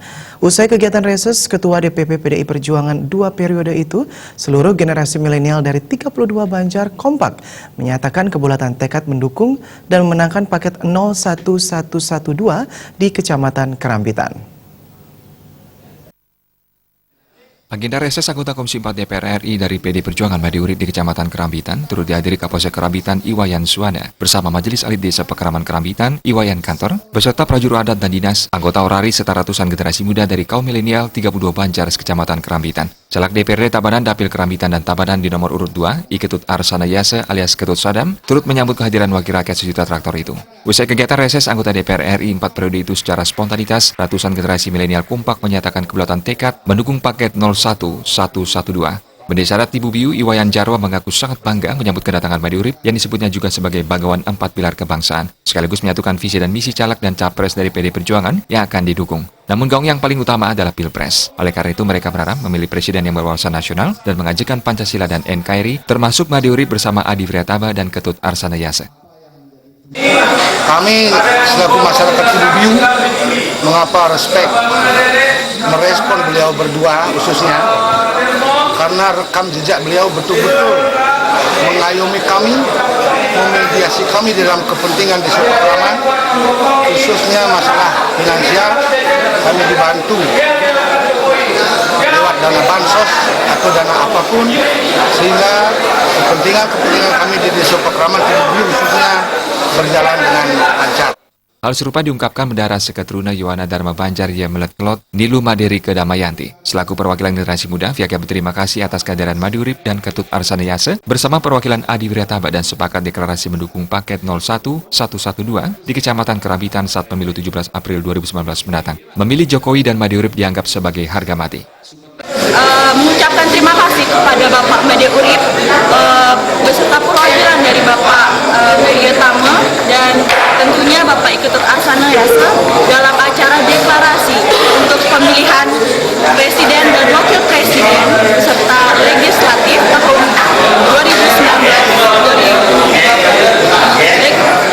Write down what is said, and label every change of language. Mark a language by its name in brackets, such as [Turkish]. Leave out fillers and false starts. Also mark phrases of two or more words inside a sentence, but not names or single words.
[Indonesian] Usai kegiatan reses, Ketua DPP PDI Perjuangan 2 periode itu, seluruh generasi milenial dari 32 Banjar kompak menyatakan kebulatan tekad mendukung dan memenangkan paket 01112 di Kecamatan Kerambitan. Agenda reses anggota Komisi 4 DPR RI dari PDI Perjuangan Made Urip di Kecamatan Kerambitan turut dihadiri Kapolsek Kerambitan Iwayan Suwana bersama Majelis Alit Desa Pekeraman Kerambitan Iwayan Kantor beserta prajurit adat dan dinas, anggota orari serta ratusan generasi muda dari kaum milenial 32 Banjar Kecamatan Kerambitan. Caleg DPRD Tabanan Dapil Kerambitan dan Tabanan di nomor urut 2, Iketut Arsana Yase alias Ketut Sadam, turut menyambut kehadiran wakil rakyat sejuta traktor itu. Usai kegiatan reses, anggota DPR RI 4 periode itu secara spontanitas, ratusan generasi milenial kompak menyatakan kebulatan tekad mendukung paket 01112. Bendesa adat Tibubiu Iwayan Jarwa mengaku sangat bangga menyambut kedatangan Made Urip yang disebutnya juga sebagai bagawan 4 pilar kebangsaan, sekaligus menyatukan visi dan misi caleg dan capres dari PDI Perjuangan yang akan didukung. Namun gaung yang paling utama adalah Pilpres. Oleh karena itu mereka berharap memilih presiden yang berwawasan nasional dan mengajukan Pancasila dan NKRI, termasuk Made Urip bersama Adi Vriataba dan Ketut Arsana Yase. Kami selaku masyarakat Tibubiu mengapa respek merespon beliau berdua khususnya karena rekam jejak beliau betul-betul mengayomi kami, memediasi kami dalam kepentingan desa Pekeraman, khususnya masalah finansial. Kami dibantu lewat dana bansos atau dana apapun, sehingga kepentingan kami di desa Pekeraman Tibubiu khususnya berjalan dengan lancar. Hal serupa diungkapkan Bendahara Seketruna Yohana Dharma Banjar Yemelet Kelot Nilu Maderi Kedamayanti. Selaku perwakilan generasi muda, pihaknya berterima kasih atas kehadiran Made Urip dan Ketut Arsana Yase bersama perwakilan Adi Vriataba dan sepakat deklarasi mendukung paket 01112 di Kecamatan Kerambitan saat pemilu 17 April 2019 mendatang. Memilih Jokowi dan Made Urip dianggap sebagai harga mati. Mengucapkan terima kasih kepada Bapak Made Urip beserta perwakilan dari Bapak Vriataba dan tentunya Bapak Iketut Arsana Yase dalam acara deklarasi untuk pemilihan presiden dan wakil presiden serta legislatif tahun 2019-2020.